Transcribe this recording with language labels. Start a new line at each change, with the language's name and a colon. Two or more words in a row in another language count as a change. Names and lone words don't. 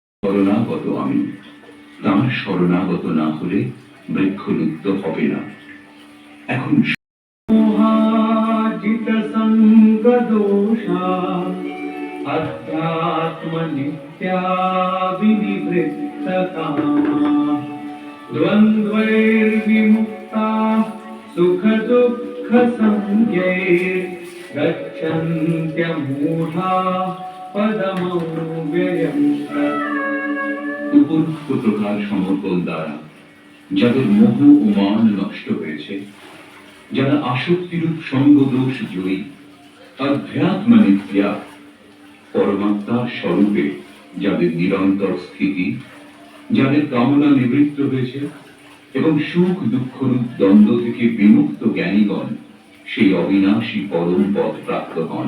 Bangla: শরণাগত আমি, তাঁর শরণাগত না হলে বৃক্ষলুপ্ত হবে না।
Sanskrit: এখন মোহাজিত সঙ্গ দোষা अध्यात्म नित्या विनिवृत्त कामा द्वन्द्वैर्विमुक्ता सुख दुःख संज्ञैर्गच्छन्त्यमूढा पदमव्ययम्।
Bangla: উপরোক্ত প্রকার সমর্পণ দ্বারা যাদের মোহ ও মান নষ্ট হয়েছে, যারা আসক্তিরূপ সঙ্গ দোষ জয়ী, অধ্যাত্ম নিত্যা পরমাত্মার স্বরূপে যাদের নিরন্তর স্থিতি, যাদের কামনা নিবৃত্ত হয়েছে এবং সুখ দুঃখরূপ দ্বন্দ্ব থেকে বিমুক্ত জ্ঞানীগণ সেই অবিনাশী পরম পদ প্রাপ্ত হন।